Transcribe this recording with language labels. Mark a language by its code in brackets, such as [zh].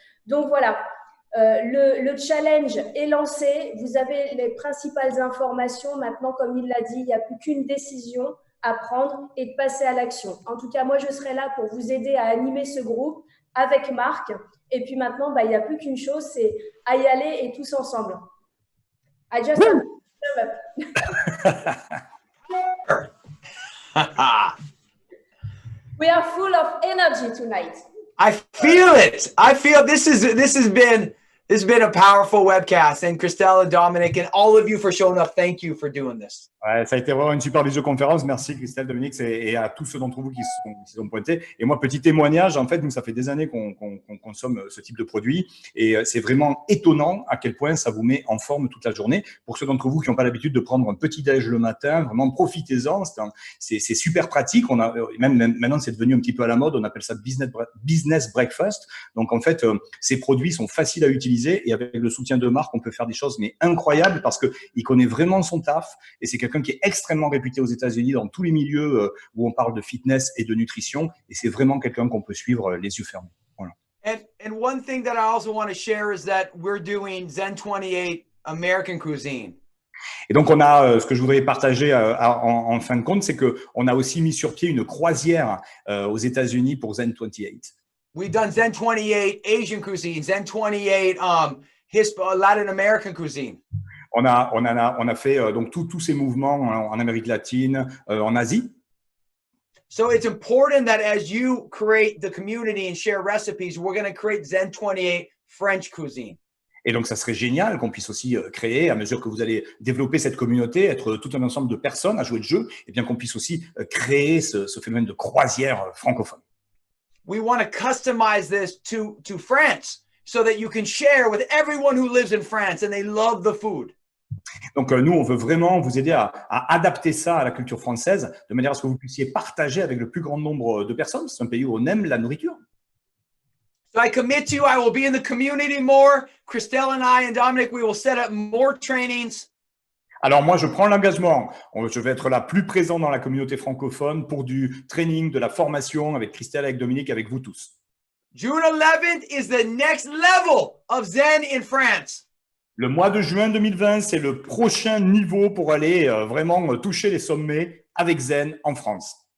[fr] Donc voilà, le challenge est lancé. Vous avez les principales informations. Maintenant, comme il l'a dit, il n'y a plus qu'une décision à prendre et de passer à l'action. En tout cas, moi, je serai là pour vous aider à animer ce groupe avec Marc. Et puis maintenant, il n'y a plus qu'une chose, c'est à y aller et tous ensemble. [en] I just We are full of energy tonight. I feel it. I feel this has been a powerful webcast, and Christelle and Dominic and all of you for showing up. Thank you for doing this. [fr] Ouais, ça a été vraiment une super visioconférence. Merci Christelle, Dominique et à tous ceux d'entre vous qui se sont pointés. Et moi, petit témoignage, en fait, nous, ça fait des années qu'on consomme ce type de produit et c'est vraiment étonnant à quel point ça vous met en forme toute la journée. Pour ceux d'entre vous qui n'ont pas l'habitude de prendre un petit déj le matin, vraiment profitez-en. C'est super pratique. Même maintenant, c'est devenu un petit peu à la mode. On appelle ça business breakfast. Donc, en fait, ces produits sont faciles à utiliser et avec le soutien de Marc, on peut faire des choses mais incroyables parce qu'il connaît vraiment son taf et c'est quelqu'un qui est extrêmement réputé aux États-Unis dans tous les milieux où on parle de fitness et de nutrition. Et c'est vraiment quelqu'un qu'on peut suivre les yeux fermés. Voilà. [en] And one thing that I also want to share is that we're doing Zen 28 American cuisine. [fr] Et donc, on a ce que je voudrais partager en fin de compte, c'est qu'on a aussi mis sur pied une croisière aux États-Unis pour Zen 28. [en] We've done Zen 28 Asian cuisine, Zen 28 Latin American cuisine. [fr] On a fait donc tous ces mouvements en Amérique latine, en Asie. [en] So it's important that as you create the community and share recipes, we're going to create Zen 28 French cuisine. [fr] Et donc, ça serait génial qu'on puisse aussi créer, à mesure que vous allez développer cette communauté, être tout un ensemble de personnes à jouer le jeu, et bien qu'on puisse aussi créer ce phénomène de croisière francophone. [en] We want to customize this to France so that you can share with everyone who lives in France and they love the food. [fr] Donc, nous, on veut vraiment vous aider à adapter ça à la culture française, de manière à ce que vous puissiez partager avec le plus grand nombre de personnes. C'est un pays où on aime la nourriture. [en] So I commit to you, I will be in the community more. Christelle and I and Dominic, we will set up more trainings. [fr] Alors moi, je prends l'engagement. Je vais être là plus présent dans la communauté francophone pour du training, de la formation avec Christelle, avec Dominique, avec vous tous. [en] June 11th is the next level of Zen in France. [fr] Le mois de juin 2020, c'est le prochain niveau pour aller vraiment toucher les sommets avec Zen en France.